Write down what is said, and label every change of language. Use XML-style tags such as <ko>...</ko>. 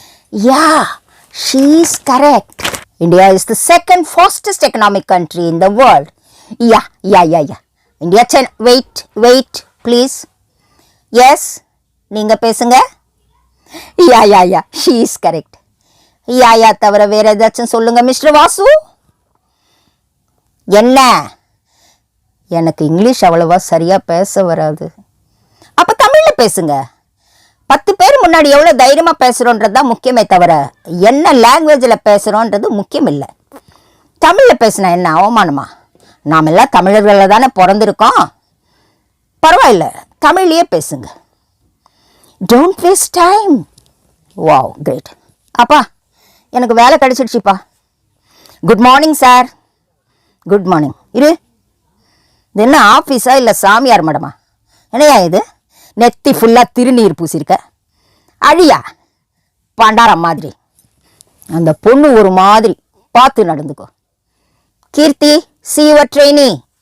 <en>Yeah, she is correct. India is the second fastest economic country in the world. Yeah. India, wait, please. Yes,</en> <ta>நீங்க பேசுங்க.</ta> <en>Yeah, she is correct.</en> <ta>யாயா தவிர வேற ஏதாச்சும் சொல்லுங்க mister Vasu. என்ன? எனக்கு இங்கிலீஷ் அவ்வளவா சரியா பேச வராது. அப்ப தமிழ்ல பேசுங்க. 10 பேர் முன்னாடி எவ்வளவு தைரியமா பேசுறோன்றது தான் முக்கியமே தவிர என்ன லாங்குவேஜில் பேசுறோன்றது முக்கியம் இல்லை. தமிழ்ல பேசினா என்ன அவமானமா? நாம் எல்லாம் தமிழர்களில் தானே பிறந்திருக்கோம். பரவாயில்ல, தமிழ்லயே பேசுங்க.</ta> <en>Don't waste time.</en> <ta>Wow, great. அப்பா, எனக்கு வேலை கிடைச்சிடுச்சுப்பா. Good morning sir. Good morning. இது என்ன ஆஃபீஸா இல்லை சாமியார் மடமா? என்னையா இது? நெத்தி ஃபுல்லாக திருநீர் பூசிருக்க. அழியா பண்டாரம் மாதிரி. அந்த பொண்ணு ஒரு மாதிரி பார்த்து நடந்துக்கோ.</ta> <en>Keerthi, see your trainee.</en>